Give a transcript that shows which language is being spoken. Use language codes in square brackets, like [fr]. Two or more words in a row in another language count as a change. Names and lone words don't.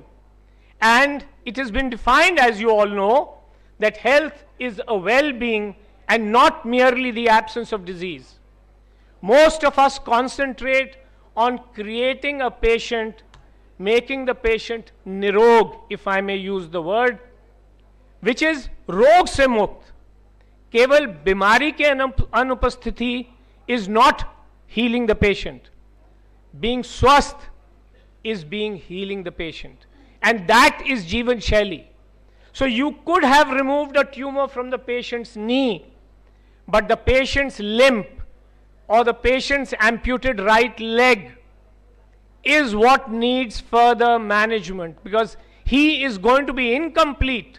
[en] And it has been defined, as you all know, that health is a well-being and not merely the absence of disease. Most of us concentrate on creating a patient, making the patient nirog, if I may use the word, which is [hi] रोग से मुक्त. केवल बीमारी के अनुपस्थिति [en] is not healing the patient. Being swasth is being healing the patient. And that is [hi] जीवन शैली. [en] So you could have removed a tumor from the patient's knee, but the patient's limp or the patient's amputated right leg is what needs further management, because he is going to be incomplete.